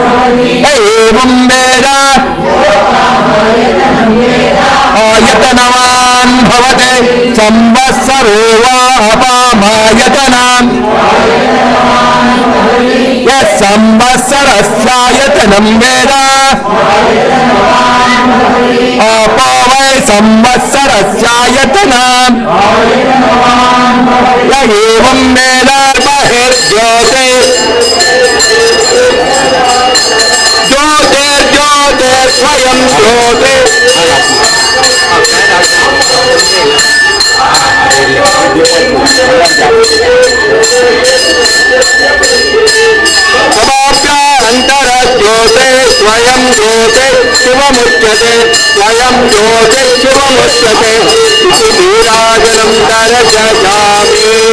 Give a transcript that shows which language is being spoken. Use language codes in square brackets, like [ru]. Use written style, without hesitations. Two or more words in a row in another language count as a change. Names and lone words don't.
[sa] एवं वेद आयतनवान् ಭವತೆ ಸಂವತ್ಸರೋ ವಾ ಅಪಾಮಾಯತನಾಂ ಯತ್ ಸಂವತ್ಸರಸ್ಯಾಯತನಂ ವೇದ ಅಪೋ ವೈ ಸಂವತ್ಸರಸ್ಯಾಯತನಾಂ ಯ ಏವಂ ವೇದ ಬಹಿರ್ಜ್ಯೋತಿ ಜ್ಯೋತಿರ್ಜ್ಯೋತಿ ಸ್ವಯಂ ಜ್ಯೋತಿ ಅಂತರಜ್ಯೋತಿ ಸ್ವಯಂ ಜ್ಯೋತಿ ಶಿವಮುಚ್ಯತೆ ಸ್ವಯಂ ಜ್ಯೋತಿ ಶಿವಮುಚ್ಯತೆ ಇತಿ ನೀರಾಜನಂ ದರ್ಶಯಾಮಿ.